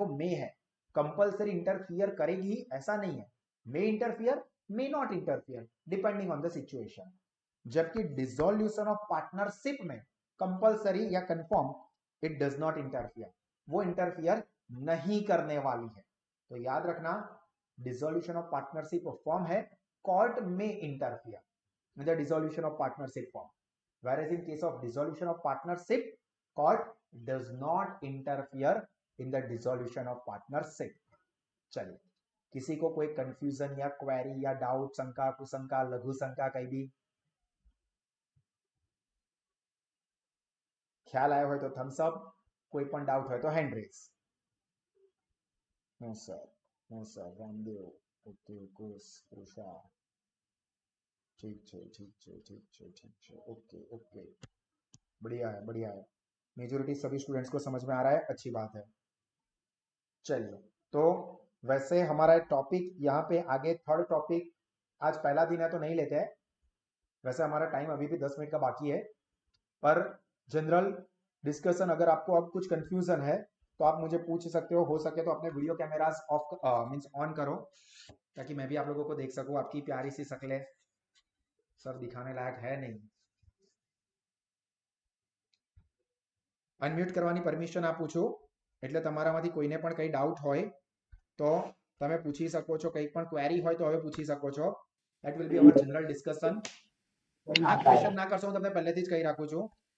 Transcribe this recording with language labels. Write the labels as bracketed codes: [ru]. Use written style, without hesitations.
[en] देखो मे है, compulsory interfere [hi] करेगी ऐसा नहीं है, [en] May interfere may not interfere depending on the situation. जबकि dissolution of partnership में compulsory या confirm it does not interfere, [hi] वो इंटरफियर नहीं करने वाली है। तो याद रखना, [en] Dissolution of partnership firm है, court में interfere with the dissolution of partnership form, whereas in case of dissolution of partnership, court does not interfere in the dissolution of partnership. [hi] चलिए, किसी को कोई कंफ्यूजन या क्वेरी या डाउट, शंका, कुशंका, लघु शंका कहीं भी ख्याल आया हो तो थम्स अप, कोई पण डाउट हो तो hand raise. No sir, Ramdev, okay, Krisha, ठीक है, ओके, बढ़िया है, मेजोरिटी सभी स्टूडेंट्स को समझ में आ रहा है, अच्छी बात है। चलिए, तो वैसे हमारा टॉपिक यहाँ पे आगे, थर्ड टॉपिक, आज पहला दिन है तो नहीं लेते हैं, वैसे हमारा टाइम अभी भी 10 मिनट का बाकी है, पर जनरल डिस्कशन, अगर आपको अब कुछ कंफ्यूजन है तो आप मुझे पूछ सकते हो सके तो अपने video cameras of means on करो, ताकि मैं भी आप लोगों को देख सकूं, आपकी प्यारी सी शक्लें सर दिखाने लायक है नहीं। [gu] अनम्यूट करवानी परमिशन આપું છું, એટલે તમારામાંથી કોઈને પણ કંઈ ડાઉટ હોય તો તમે પૂછી શકો છો, કંઈ પણ ક્વેરી હોય તો હવે પૂછી શકો છો. [en] That will be our general discussion. [gu] આ ક્વેશ્ચન ના કરશો, હું તમને પહેલેથી જ કહી રાખું છું.